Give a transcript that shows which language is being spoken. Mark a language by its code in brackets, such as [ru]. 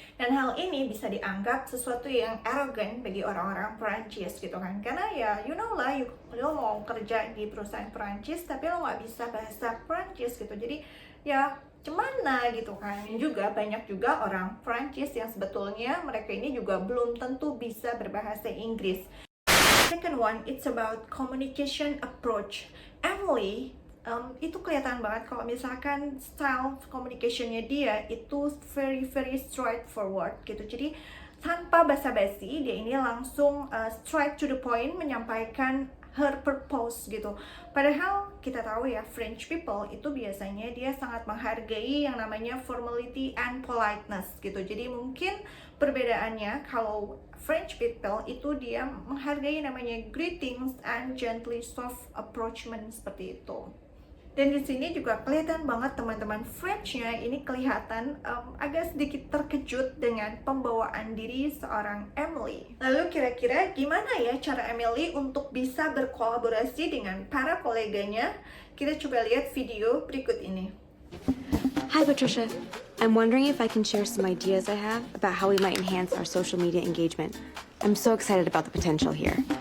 [id] Dan hal ini bisa dianggap sesuatu yang arrogant bagi orang-orang Prancis gitu kan, karena ya [en] you know [id] lah, lo mau kerja di perusahaan Prancis tapi lo nggak bisa bahasa Prancis gitu, jadi ya gimana gitu kan. Dan juga banyak juga orang Prancis yang sebetulnya mereka ini juga belum tentu bisa berbahasa Inggris. [en] Second one, it's about communication approach. [id] Emily itu kelihatan banget kalau misalkan style communicationnya dia itu [en] very straightforward [id] gitu. Jadi tanpa basa-basi dia ini langsung [en] straight to the point [id] menyampaikan [en] her purpose [id] gitu. Padahal kita tahu ya, French people itu biasanya dia sangat menghargai yang namanya [en] formality and politeness [id] gitu. Jadi mungkin perbedaannya kalau French people itu dia menghargai namanya [en] greetings and gently soft approachment [id] seperti itu. Dan di sini juga kelihatan banget teman-teman French-nya ini kelihatan agak sedikit terkejut dengan pembawaan diri seorang Emily. Lalu kira-kira gimana ya cara Emily untuk bisa berkolaborasi dengan para koleganya? Kita coba lihat video berikut ini. [en] Hi, Patricia. I'm wondering if I can share some ideas I have about how we might enhance our social media engagement. I'm so excited about the potential here.